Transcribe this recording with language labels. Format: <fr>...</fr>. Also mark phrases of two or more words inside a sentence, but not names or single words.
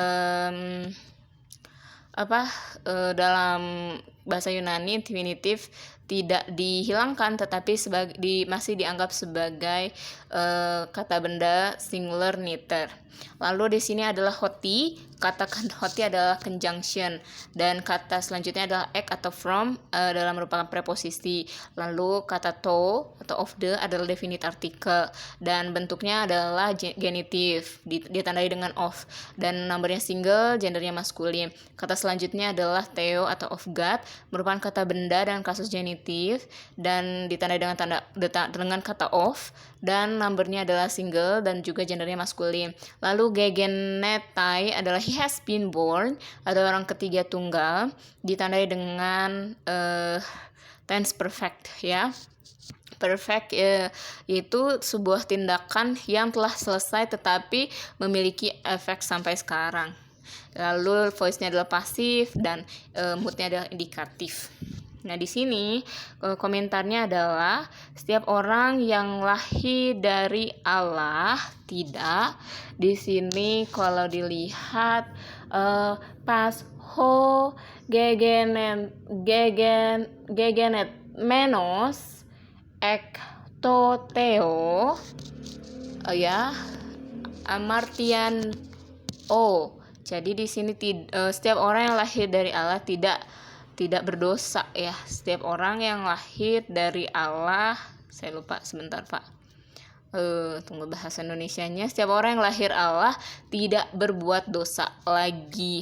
<id>Dan dalam dalam bahasa Yunani infinitif tidak dihilangkan, tetapi masih dianggap sebagai kata benda singular neuter. Lalu di sini adalah hoti. Kata hoti adalah conjunction, dan kata selanjutnya adalah ek atau from dalam merupakan preposisi. Lalu kata to atau</id> <en>of the</en> <id>adalah definite artikel, dan bentuknya adalah genitif, ditandai dengan of, dan numbernya single, gendernya maskulin. Kata selanjutnya adalah theo atau</id> <en>of God,</en> <id>merupakan kata benda dan kasus genitif, dan ditandai dengan kata of, dan numbernya adalah single dan juga gendernya maskulin. Lalu gegenetai adalah</id> <en>he has been born,</en> <id>ada orang ketiga tunggal, ditandai dengan tense perfect ya. Perfect itu sebuah tindakan yang telah selesai tetapi memiliki efek sampai sekarang. Lalu voice-nya adalah pasif dan mood-nya adalah indikatif. Nah, di sini komentarnya adalah setiap orang yang lahir dari Allah tidak. Di sini kalau dilihat</id> <el>πᾶς ὁ γεγεννη μένος ἐκτουθεοῦ</el> <id>ya</id> <el>ἁμαρτίαν οὐ.</el> <id>Jadi di sini setiap orang yang lahir dari Allah tidak berdosa ya. Setiap orang yang lahir dari Allah, saya lupa sebentar Pak. Tunggu bahasa Indonesianya. Setiap orang yang lahir Allah tidak berbuat dosa lagi.</id>